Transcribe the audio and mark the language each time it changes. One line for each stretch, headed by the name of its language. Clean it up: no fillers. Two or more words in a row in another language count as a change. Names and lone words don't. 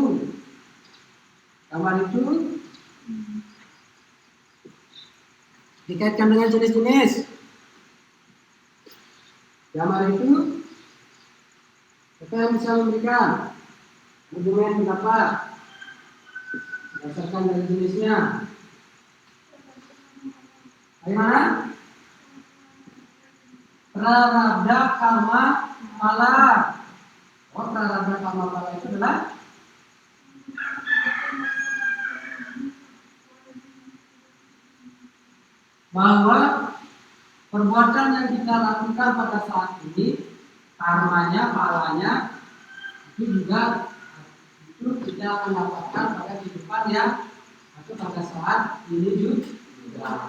Indonesian: Gambar itu dikaitkan dengan jenis-jenis. Gambar itu kita yang bisa memberikan argumen pendapat berdasarkan dari jenisnya. Bagaimana? Prarabdha karma pala. Oh, prarabdha karma pala itu adalah bahwa perbuatan yang kita lakukan pada saat ini, karmanya, palanya itu juga itu kita akan dapatkan pada kehidupan yang atau pada saat ini juga.